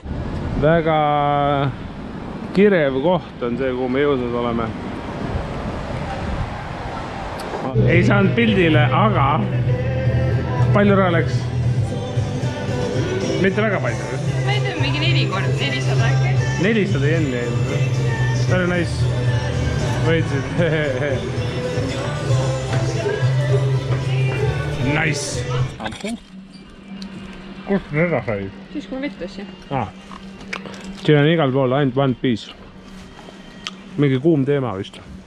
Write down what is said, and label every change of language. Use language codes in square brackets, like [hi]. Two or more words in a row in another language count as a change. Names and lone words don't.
[et] Väga kirev koht on see, kuhu me jõudnud oleme. Ei saanud pildile, aga palju raha läks? Mitte väga palju. Ma ei tea, mingi 400 äkki. 400 jenni jäi. [en] Very nice. [et] Võitsid. Nice. Kust seda sai? Siis kui ma vittas, jah. Siin on igal pool ainult One Piece. Mingi kuum teema vist.